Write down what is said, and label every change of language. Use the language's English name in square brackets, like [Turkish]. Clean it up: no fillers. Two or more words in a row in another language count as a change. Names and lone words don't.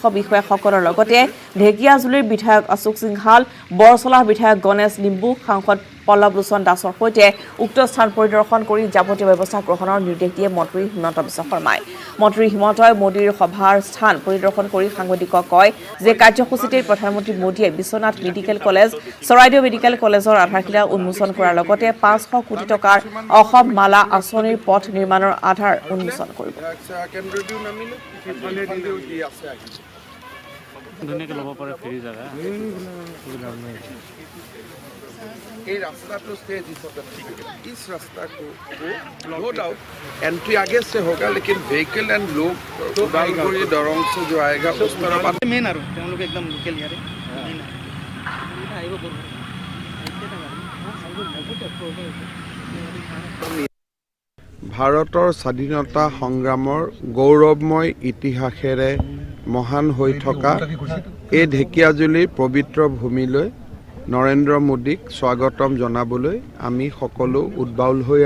[Assamese] বিষয়াসকলৰ লগতে ঢেকিয়াজুলিৰ বিধায়ক অশোক সিংহাল বৰচলাৰ বিধায়ক গণেশ লিম্বু সাংসদ পল্লৱ লোচন দাসৰ সৈতে উক্ত স্থান পৰিদৰ্শন কৰি যাৱতীয় ব্যৱস্থা গ্ৰহণৰ নিৰ্দেশ দিয়ে মন্ত্ৰী হিমন্ত বিশ্ব শৰ্মাই মন্ত্ৰী হিমন্তই মোদীৰ সভাৰ স্থান পৰিদৰ্শন কৰি সাংবাদিকক কয় যে কাৰ্যসূচীতে প্ৰধানমন্ত্ৰী মোদীয়ে বিশ্বনাথ মেডিকেল কলেজ চৰাইদেউ মেডিকেল কলেজৰ আধাৰশিলা উন্মোচন কৰাৰ লগতে 500 কোটি টকাৰ অসম মালা আঁচনিৰ পথ নিৰ্মাণৰ আধাৰ উন্মোচন কৰিব ধুনীয়াকৈ ল'ব পাৰে ফ্ৰী জাগা [Hindi] এই रास्ता स्टे इस रास्ता को [English] no doubt [Hindi] एंट्री आगे से होगा लेकिन [English] vehicle and [Hindi] लोग उदालगुड़ी दरंग से जो आएगा उस तरफ [Assamese] মেইন আৰু তেওঁলোকে একদম লোকেল ইয়াৰে ভাৰতৰ স্বাধীনতা সংগ্ৰামৰ গৌৰৱময় ইতিহাসেৰে মহান হৈ থকা এই ঢেকিয়াজুলিৰ পবিত্ৰ ভূমিলৈ নৰেন্দ্ৰ মোদীক স্বাগতম জনাবলৈ আমি সকলো উদ্বাউল হৈ